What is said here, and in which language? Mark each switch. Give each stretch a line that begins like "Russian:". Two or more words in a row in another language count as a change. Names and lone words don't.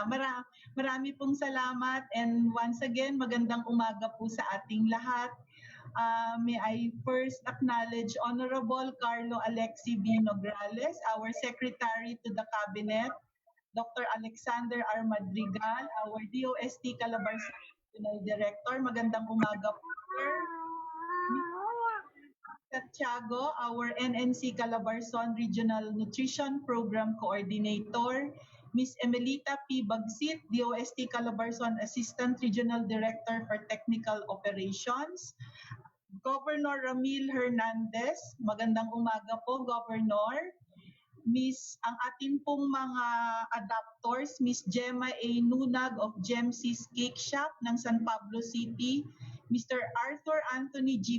Filipino: Marami pong salamat
English: and once again,
Filipino: magandang umaga po sa ating lahat.
English: May I first acknowledge Honorable Carlo Alexi B. Nograles, our Secretary to the Cabinet, Dr. Alexander R. Madrigal, our DOST Calabar Regional Director.
Filipino: Magandang umaga po, sir. Santiago,
English: our NNC Calabarzon Regional Nutrition Program Coordinator, Ms. Emelita P. Bagsit, DOST Calabarzon Assistant Regional Director for Technical Operations, Governor Ramil Hernandez,
Filipino: magandang umaga po,
English: Governor.
Filipino: Ang ating pong mga adapters, Miss Gemma A.
English: Nunag of Gemsis Cake Shop ng San Pablo City, Mr. Arthur Anthony G.